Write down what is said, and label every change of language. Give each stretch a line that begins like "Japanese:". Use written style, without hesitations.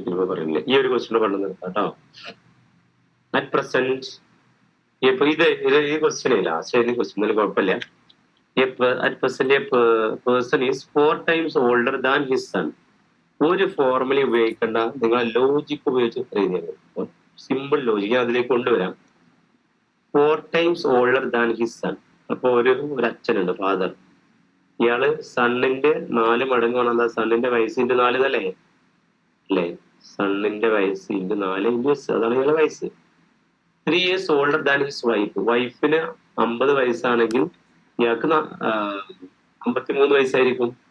Malayalam: പറയുന്നില്ല. ഈ ഒരു ക്വസ്റ്റ്യൻ പറഞ്ഞു നിർത്താം കേട്ടോ.
English: at present
Malayalam: ഇപ്പൊ ഈ ക്വസ്റ്റ്യൻ ലാസ്റ്റ് ക്വസ്റ്റ്യൻ കുഴപ്പമില്ല.
English: At present person is 4 times older than his son.
Malayalam: ഒരു ഫോർമുല ഉപയോഗിക്കേണ്ട, നിങ്ങൾ ലോജിക് ഉപയോഗിച്ച് എഴുതിയത്. സിമ്പിൾ ലോജിക് അതിലേക്ക് കൊണ്ടുവരാം.
English: 4 times older than his son.
Malayalam: അപ്പൊ ഒരു അച്ഛനുണ്ട്, ഫാദർ. ഇയാള് സണ്ണിന്റെ 4 മടങ്ങാണ്. എന്താ? സണ്ണിന്റെ വയസ്സ് × 4 അല്ലേ? സണ്ണിന്റെ വയസ്സ് × 4 × അതാണ് ഇയാളെ വയസ്സ്.
English: 3 years older than his wife.
Malayalam: വൈഫിന് 50 വയസ്സാണെങ്കിൽ ഇയാൾക്ക് 53 വയസ്സായിരിക്കും.